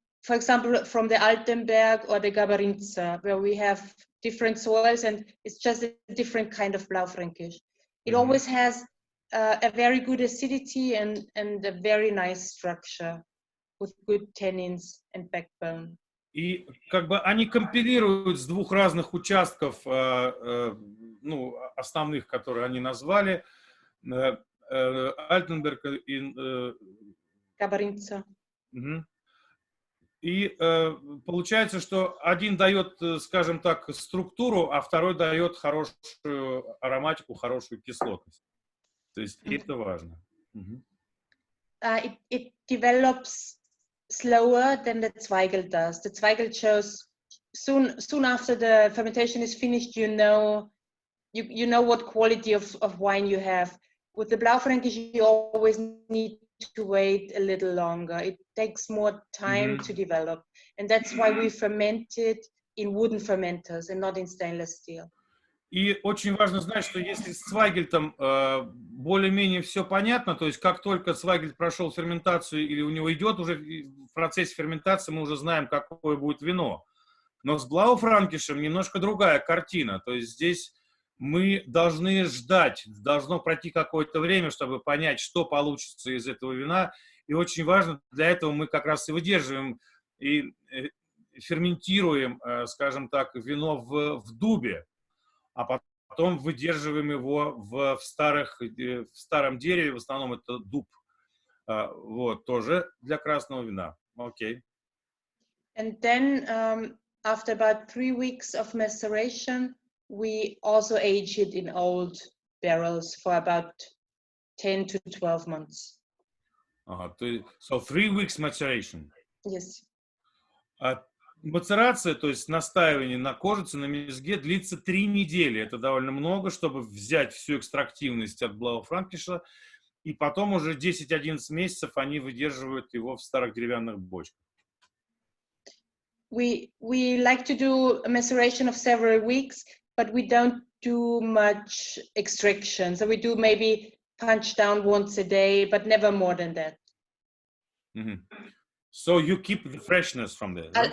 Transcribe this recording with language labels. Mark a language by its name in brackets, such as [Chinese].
[English] For example, from the Altenberg or the Gabarinza, where we have different soils, and it's just a different kind of Blaufränkisch. It always has a very good acidity and a very nice structure with good tannins and backbone. [Russian] И как бы они компилируют с двух разных участков, ну, основных, которые они назвали, Альтенберг и Gabarinza. И получается, что один дает, скажем так, структуру, а второй дает хорошую ароматику, хорошую кислотность. То есть это важно. [English] It develops slower than the Zweigel does. The Zweigel shows soon after the fermentation is finished. You know what quality of wine you have. With the Blaufränkisch, you always need to wait a little longer. It takes more time to develop, and that's why we ferment it in wooden fermenters and not in stainless steel. [Russian] И очень важно знать, что если с Цвайгельтом более-менее все понятно, то есть как только Цвайгельт прошел ферментацию или у него идет уже в процессе ферментации, мы уже знаем, какое будет вино. Но с Блауфранкишем немножко другая картина. То есть здесь мы должны ждать, должно пройти какое-то время, чтобы понять, что получится из этого вина. И очень важно, для этого мы как раз и выдерживаем и ферментируем, скажем так, вино в дубе, а потом выдерживаем его в старом дереве, в основном это дуб. Вот, тоже для красного вина. Окей. [English] And then, after about 3 weeks of maceration, we also age it in old barrels for about 10 to 12 months. So 3 weeks maceration. Yes. [Russian] Мацерация, то есть настаивание на кожице, на мезге, длится 3 недели. Это довольно много, чтобы взять всю экстрактивность от блауфранкиша, и потом уже 10-11 месяцев они выдерживают его в старых деревянных бочках. [English] We like to do a maceration of several weeks, but we don't do much extraction. So we do maybe punch down once a day, but never more than that. So you keep the freshness from there, right?